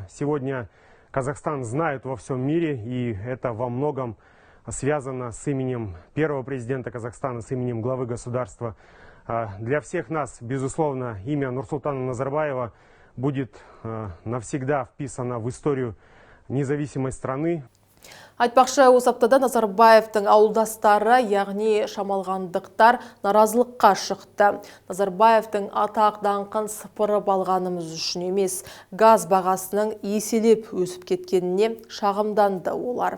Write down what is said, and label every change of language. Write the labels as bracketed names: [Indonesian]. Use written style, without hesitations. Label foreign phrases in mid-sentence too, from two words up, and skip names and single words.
[Russian] Сегодня Казахстан знают во всем мире, и это во многом связано с именем первого президента Казахстана, с именем главы государства. Для всех нас, безусловно, имя Нурсултана Назарбаева будет навсегда вписано в историю независимой страны. [Kazakh] Айтпақшы, осы аптада Назарбаевтың ауылдастары, яғни шамалғандықтар наразылыққа шықты. Назарбаевтың атақ даңқын сыпырып алғанымыз үшін емес, газ бағасының еселеп өсіп кеткеніне шағымданды олар.